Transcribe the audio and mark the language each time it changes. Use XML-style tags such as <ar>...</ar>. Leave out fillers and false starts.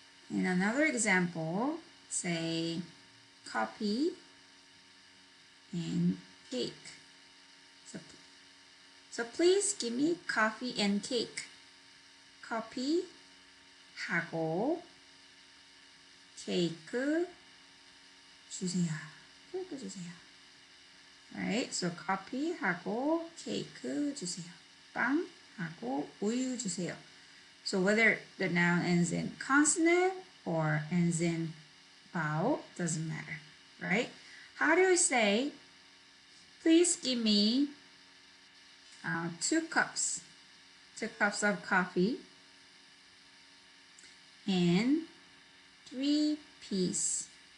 <en>In another example, say coffee and cake. So please give me coffee and cake.</en> <ko>커피 하고 케이크 주세요. 케이크 주세요.</ko> <en>Alright, so</en> <ko>커피하고 케이크 주세요. 빵하고 우유 주세요.</ko> <en>So whether the noun ends in consonant or ends in vowel, doesn't matter, right? How do we say, please give me 2 cups of coffee and 3 piece</en>